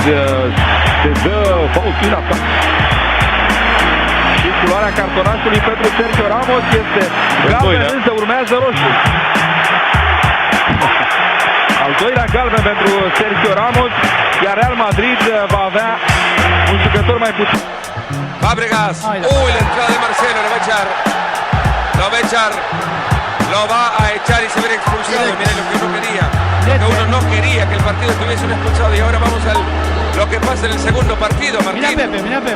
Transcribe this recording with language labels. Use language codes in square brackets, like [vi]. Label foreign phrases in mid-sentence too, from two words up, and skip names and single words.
[ro] Se dă fault prin atac. Și culoarea cartonașului pentru Sergio Ramos este galben, însă urmează roșu. Al doilea galben pentru Sergio Ramos, iar Real Madrid va avea un jucător mai puțin. [es] Fábregas, la entrada de Marcelo, lo va a echar, lo va a echar y se verá expulsado. Mira lo que uno quería, uno no quería que el partido tuviese un expulsado y ahora vamos a lo que pasa en el segundo partido, Martín. Mira Pepe.